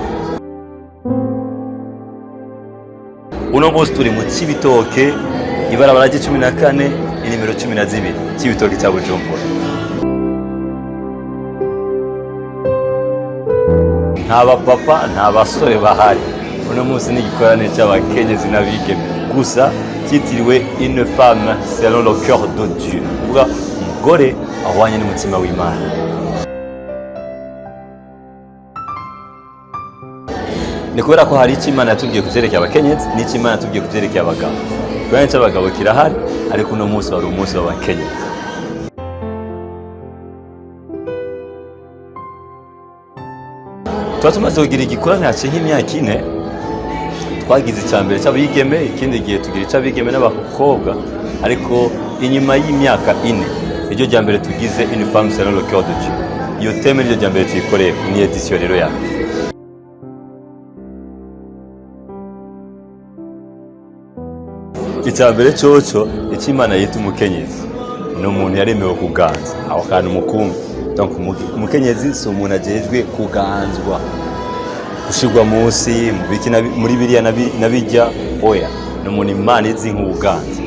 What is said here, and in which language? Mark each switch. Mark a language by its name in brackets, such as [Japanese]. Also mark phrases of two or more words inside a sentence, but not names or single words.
[Rundi] Uno munsi turi mu Cibitoke, ibarabara ry'I14, inimero 12, Cibitoke cya Bujumbura. Nta bapapa, nta basore bahari. Uno munsi ni igikorane cy'abakenyezi n'abigeme gusa cyitiriwe [French] une femme selon le cœur de Dieu. [Rundi] Uvuga umugore ahwanye n'umutima w'Imana. Ni kubera ko hari icyo Imana yatubwiye kuvyerekeye abakenyezi n'icyo Imana yatubwiye kuvyerekeye abagabo. Kubera ko abagabo kirahari ariko uno munsi wari umunsi w'abakenyezi. Tumaze kugira igikorane haciye nk'imyaka 4, twagize icyambere cy'abigeme, ikindi gihe tugira icy'abigeme n'abakobwa, ariko inyuma y'imyaka 4 iryo rya mbere tugize [French] une femme selon le cœur de Dieu. [Rundi] Iyo teme iryo rya mbere tuyikoreye ni edition rero ya icyambere cyoco Imana yita umukenyezi ni umuntu yaremewe kuganza aho kantu mukumbi. Donc umukenyezi si umuntu ajejwe kuganzwa gushirwa munsi muri biriya nabijya oya, ni umuntu Imana izi nk'ubuganza.